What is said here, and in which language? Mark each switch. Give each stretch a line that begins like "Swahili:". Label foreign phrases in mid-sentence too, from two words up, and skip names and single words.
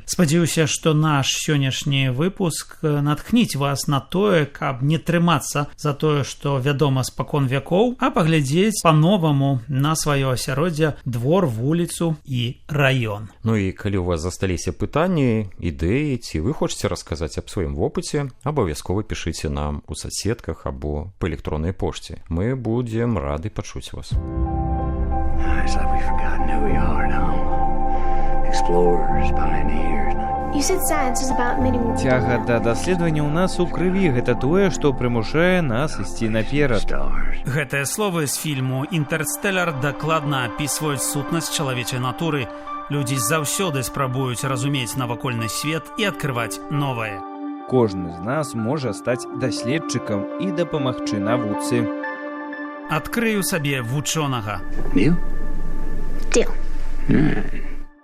Belarusian: Спадзяюся, што наш сённяшні выпуск натхніць вас на тое, каб не трымацца за тое, што вядома спакон вякоў, а паглядзець па-новаму на сваё асяроддзе, двор, вуліцу і раён. І калі у вас засталіся пытанні, ідэі, ці вы хочаце расказаць аб сваім вопыце, абавязкова пішыце нам у соцсетках або па электроннай пошце. Мы будзем рады пачуць вас.
English: It's like we've forgotten who we are now. Explorers, pioneers. You said science is about meeting with
Belarusian: Цяга да даследавання ў нас у крыві гэта тое, што прымушае нас ісці наперад.
English: Stars.
Belarusian: Гэтыя словы з фільму «Інтэрстэлар» дакладна апісваюць сутнасць чалавечай натуры. Людзі заўсёды спрабуюць разумець навакольны свет і адкрываць новае. Кожны з нас можа стаць даследчыкам і дапамагчы навуцы. Адкрыю сабе вучонага.
English: Deal? Deal. All right.